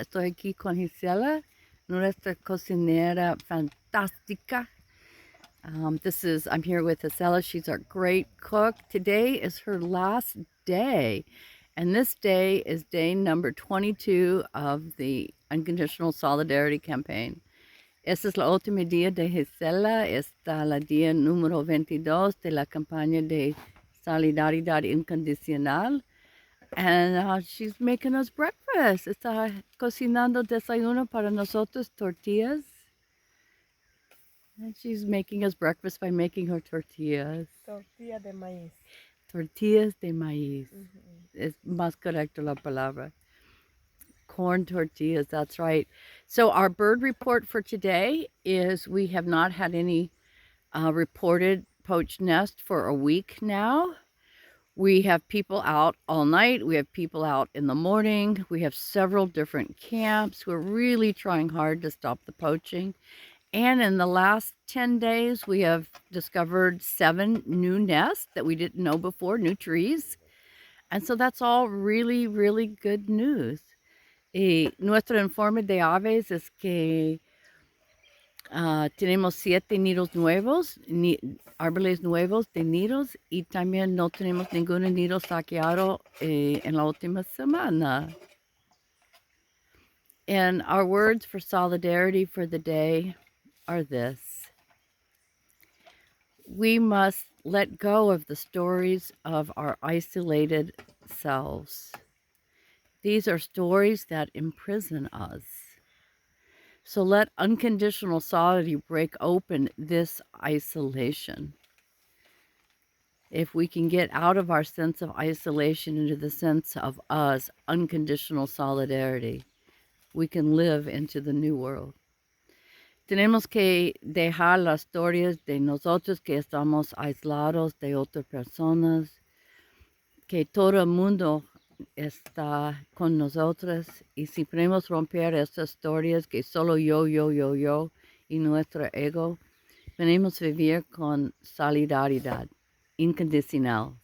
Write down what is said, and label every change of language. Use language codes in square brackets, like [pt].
[es] Estoy aquí con Gisella, nuestra cocinera fantástica. [en] I'm here with Gisella. She's our great cook. Today is her last day, and this day is day number 22 of the Unconditional Solidarity Campaign. [es] Esta es la última día de Gisela, está la día número 22 de la campaña de solidaridad incondicional. [en] And she's making us breakfast. [es] Está cocinando desayuno para nosotros, tortillas. [en] And she's making us breakfast by making her tortillas. [es] Tortilla de maíz. Tortillas de maíz. Es más correcto la palabra. [en] Corn tortillas, that's right. So our bird report for today is we have not had any reported poached nest for a week now. We have people out all night. We have people out in the morning. We have several different camps. We're really trying hard to stop the poaching. And in the last 10 days, we have discovered 7 new nests that we didn't know before, new trees. And so that's all really, really good news. [es] Nuestro informe de aves es que tenemos 7 nidos nuevos, árboles nuevos de nidos, y también no tenemos ningún nido saqueado en la última semana. [en] And our words for solidarity for the day are this: we must let go of the stories of our isolated selves. These are stories that imprison us. So let unconditional solidarity break open this isolation. If we can get out of our sense of isolation into the sense of us, unconditional solidarity, we can live into the new world. [es] Tenemos que dejar las historias de nosotros que estamos aislados de otras personas, que todo el mundo está con nosotros, y si podemos romper estas historias que solo yo y nuestro ego, venimos a vivir con solidaridad incondicional.